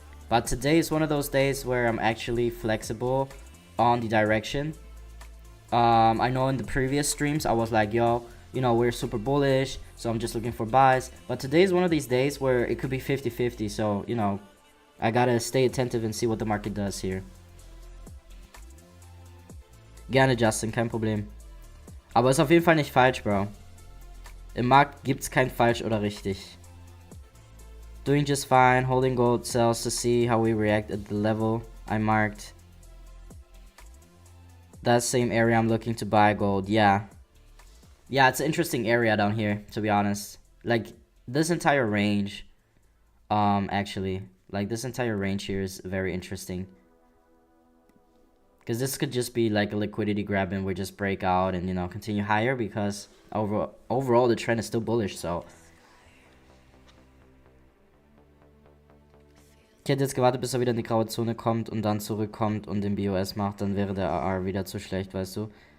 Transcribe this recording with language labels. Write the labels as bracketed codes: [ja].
[en] But today is one of those days where I'm actually flexible on the direction. I know in the previous streams I was like, yo, you know, we're super bullish, so I'm just looking for buys. But today is one of these days where it could be 50-50, so, you know, I gotta stay attentive and see what the market does here. [de] Gerne, Justin, kein Problem. Aber ist auf jeden Fall nicht falsch, Bro. Im Markt gibt's kein falsch oder richtig. [en] Doing just fine, holding gold sells to see how we react at the level I marked. That same area I'm looking to buy gold, yeah. Yeah, it's an interesting area down here, to be honest. Like, this entire range, actually. Like, this entire range here is very interesting. Because this could just be like a liquidity grab and we just break out and, you know, continue higher, because overall the trend is still bullish, so. [de] Ich hätte jetzt gewartet, bis er wieder in die graue Zone kommt und dann zurückkommt und den BOS macht, dann wäre der AR wieder zu schlecht, weißt du.